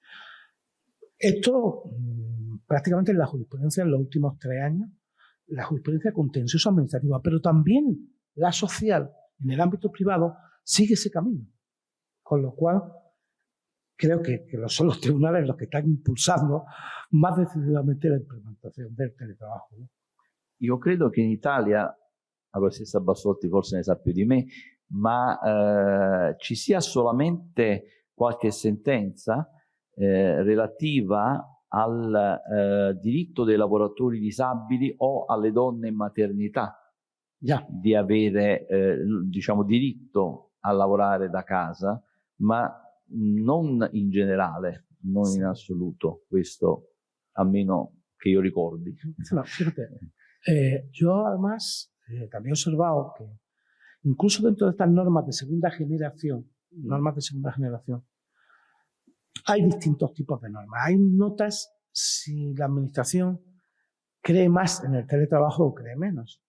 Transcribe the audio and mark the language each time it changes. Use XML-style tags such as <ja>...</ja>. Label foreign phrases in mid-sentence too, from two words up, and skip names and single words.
<es>Esto prácticamente en la jurisprudencia en los últimos 3 años, la jurisprudencia contencioso administrativa, pero también la social en el ámbito privado sigue ese camino. Con lo cual, creo que son los tribunales los</es> <it>che stanno</it> <es>impulsando más decisivamente la implementazione del teletrabajo, ¿no?</es> <it>Io credo che in Italia, la professoressa Bassotti forse ne sa più di me, ma ci sia solamente qualche sentenza relativa al diritto dei lavoratori disabili o alle donne in maternità di avere diciamo diritto a lavorare da casa, ma non in generale, non in assoluto, questo a meno che io ricordi.</it> <es>No, fíjate, yo además también he observado que incluso dentro de estas normas de segunda generación, hay distintos tipos de normas. Hay notas si la administración cree más en el teletrabajo o cree menos.</es>